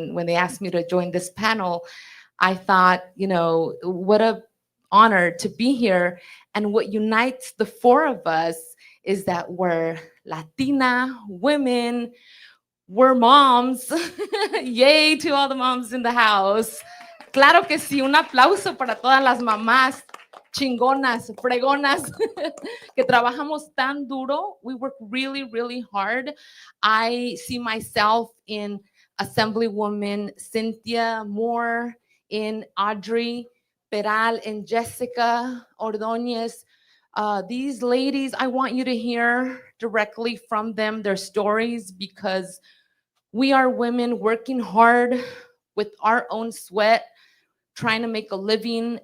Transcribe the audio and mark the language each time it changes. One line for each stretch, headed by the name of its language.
English: When they asked me to join this panel, I thought, what a honor to be here. And what unites the 4 of us is that we're Latina women, we're moms. Yay to all the moms in the house.
Spanish: Claro que sí, un aplauso para todas las mamás chingonas, fregonas, que trabajamos tan duro.
English: We work really, really hard. I see myself in Assemblywoman Cynthia Moore, in Audrey Peral, and Jessica Ordóñez. These ladies, I want you to hear directly from them, their stories, because we are women working hard with our own sweat, trying to make a living.